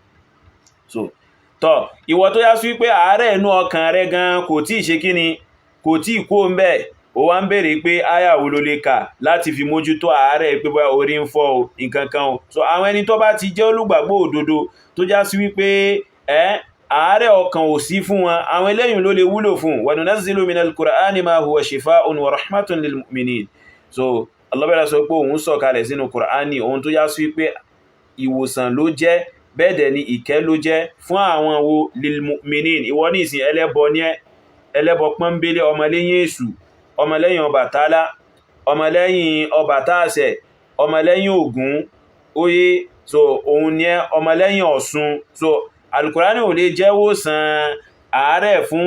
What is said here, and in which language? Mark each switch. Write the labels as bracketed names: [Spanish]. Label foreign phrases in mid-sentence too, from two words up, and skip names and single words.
[Yoruba] so tọ́ ìwọ tó yá sí pé àárẹ̀ inú ọkàn rẹ gan kò tí ì ṣe kíni kò tí ì kó ń bẹ̀ ó wá ń béèrè pé áyà wo ló lè kà láti fi mójútó àárẹ̀ pé bóyá orí ń fọ́ o nǹkan kan o so àwọn ẹni tó bá ti jẹ́ olùgbàgbọ́ òdodo tó já sí wípé àárẹ̀ ọkàn ò sí fún wọn àwọn eléyìn ló lè wúlò fún wa [Arabic] ننزل من القرآن ما هو شفاء ورحمة للمؤمنين [Yoruba] so Allah bẹ̀rẹ̀ sọ pé òun sọ̀kalẹ̀ sínú Qur'ani ohun tó já sí wípé ìwòsàn ló jẹ́ bẹ́ẹ̀ dẹ̀ ni ìkẹ́ ló jẹ́ fún àwọn wo [Arabic] للمؤمنين [Yoruba] ìwọ ní ìsìn ẹlẹ́bọ ní ẹlẹ́bọ pọ́nbélé ọmọlẹ́yìn èṣù ọmọlẹ́yìn Ọbàtálá ọmọlẹ́yìn Ọbàtáàṣẹ ọmọlẹ́yìn Ògún oyé so òun ní ọmọlẹ́yìn Ọ̀ṣun so Al-Kùránì ò lè jẹ́ wòsàn àárẹ̀ fún